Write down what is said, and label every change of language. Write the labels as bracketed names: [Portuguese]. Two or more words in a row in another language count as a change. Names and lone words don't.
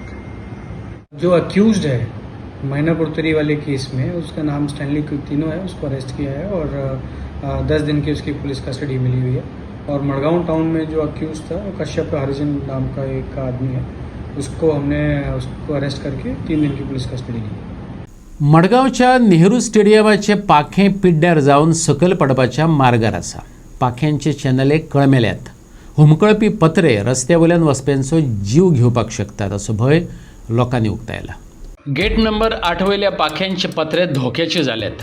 [Hindi] जो अक्यूज्ड है मैनापुरतरी वाले केस में, उसका नाम स्टैनली कुतिनो है, उसको अरेस्ट किया है और 10 दिन की उसकी [English] police custody [Hindi] मिली हुई है. और मडगांव टाउन में जो अक्यूज था वो कश्यप हरिजन नाम का एक आदमी है, उसको अरेस्ट करके 3 दिन की [English] police custody [Hindi] ली. [Konkani] मडगांवच्या नेहरू स्टेडियमाचे पाखें पिड्ड्यार जावन सकयल पडपाच्या मार्गार आसा. पाख्यांचे चॅनले कळमेल्यात. हुमकळपी पत्रे रस्त्यावयल्यान वचप्यांचो जीव घेवपाक शकतात असो भंय लोकांनी उक्तायला. गेट नंबर 8 वयल्या पाख्यांचे पत्रे धोक्याचे जाल्यात.